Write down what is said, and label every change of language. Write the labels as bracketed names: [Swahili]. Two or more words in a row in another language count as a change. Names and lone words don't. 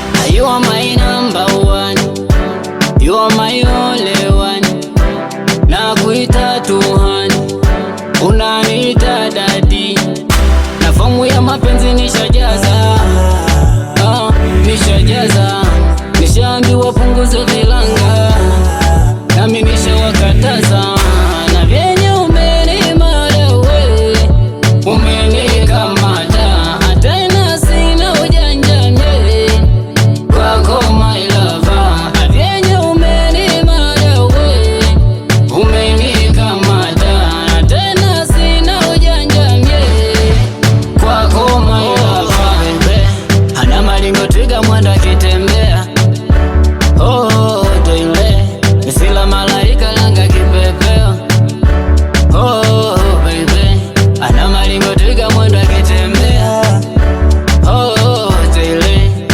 [English] You are my number one. You are my only one. [Swahili] Nakuita tu honey. Unaniita daddy. Na fomu ya mapenzi nishajaza. Ah, nishajaza. Nishaambiwa punguza vilanga, nami nishawakataza. Na vyenye umenimada we, umenikamata, tena sina ujanja mie, kwako [English] my lover. [Swahili] Na vyenye umenimada we, Umenikamata, tena sina ujanja mie. [English] Kwako my lover, baby. [Swahili] Ana maringo twiga mwendo akitembea. Oh, toile. Sila malaika langa kipepeo. [English] Oh, baby. [Swahili] Ana maringo twiga mwendo akitembea. Oh, toile.